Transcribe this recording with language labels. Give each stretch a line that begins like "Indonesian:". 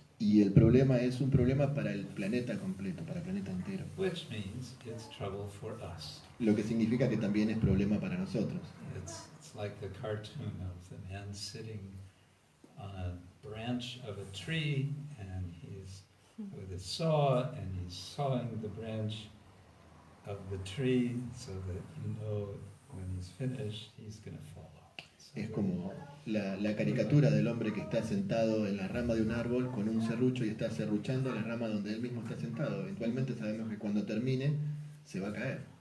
Spanish: Y el problema es un problema para el planeta completo, para el planeta entero.
English: Which means it's trouble for us.
Spanish: Lo que significa que también es problema para nosotros.
English: It's like the cartoon of the man sitting on a branch of a tree, and he's with a saw, and he's sawing the branch of the tree so that you know when he's finished he's going to fall off.
Spanish: Es como la caricatura del hombre que está sentado en la rama de un árbol con un serrucho y está serruchando la rama donde él mismo está sentado. Eventualmente sabemos que cuando termine se va a caer.